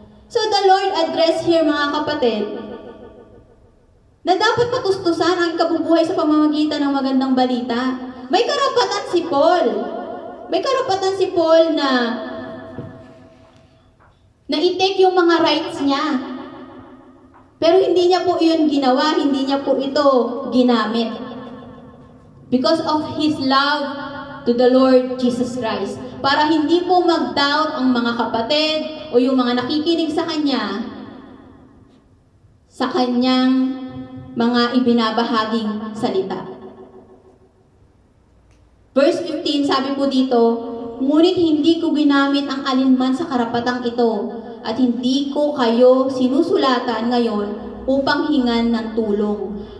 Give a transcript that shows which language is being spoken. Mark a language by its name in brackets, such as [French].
[English] So the Lord addressed here [Filipino] mga kapatid, na dapat matustusan ang ikabubuhay sa pamamagitan ng magandang balita. May karapatan si Paul. May karapatan si Paul na i-take yung mga rights niya. Pero hindi niya po iyon ginawa, hindi niya po ito ginamit. [English] Because of His love to the Lord Jesus Christ. [Filipino] Para hindi po mag-doubt ang mga kapatid o yung mga nakikinig sa Kanya sa Kanyang mga ibinabahaging salita. Verse 15, sabi po dito, ngunit hindi ko ginamit ang alinman sa karapatang ito at hindi ko kayo sinusulatan ngayon upang hingan ng tulong.